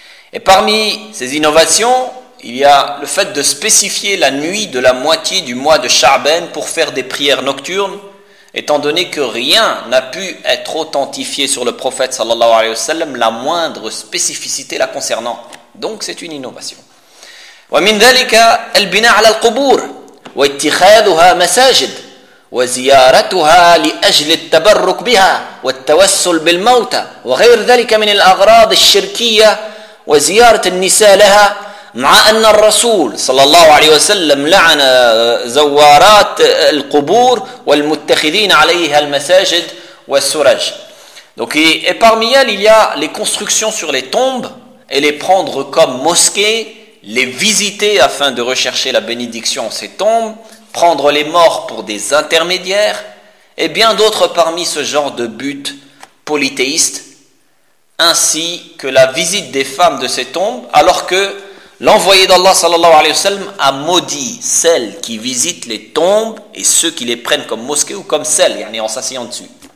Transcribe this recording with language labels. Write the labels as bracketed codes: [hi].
[fr] Et parmi ces innovations, il y a le fait de spécifier la nuit de la moitié du mois de Sha'ban pour faire des prières nocturnes, étant donné que rien n'a pu être authentifié sur le prophète sallallahu alayhi wa sallam, la moindre spécificité la concernant. Donc c'est une innovation. [ar] وَمِنْ ذَلِكَ الْبِنَاءُ عَلَى الْقُبُورِ وَاتِّخَاذُهَا مَسَاجِدٍ وزيارتها لأجل التبرك بها والتوسل بالموتى وغير ذلك من الأغراض الشركية وزيارة النساء لها مع أن الرسول صلى الله عليه وسلم لعن زوارات القبور والمتخذين عليها المساجد والسرج. [fr] Donc et parmi elles, il y a les constructions sur les tombes et les prendre comme mosquées, les visiter afin de rechercher la bénédiction en ces tombes, prendre les morts pour des intermédiaires, et bien d'autres parmi ce genre de buts polythéistes, ainsi que la visite des femmes de ces tombes, alors que l'envoyé d'Allah sallallahu alayhi wa sallam a maudit celles qui visitent les tombes et ceux qui les prennent comme mosquées ou comme celles, yani en s'asseyant dessus.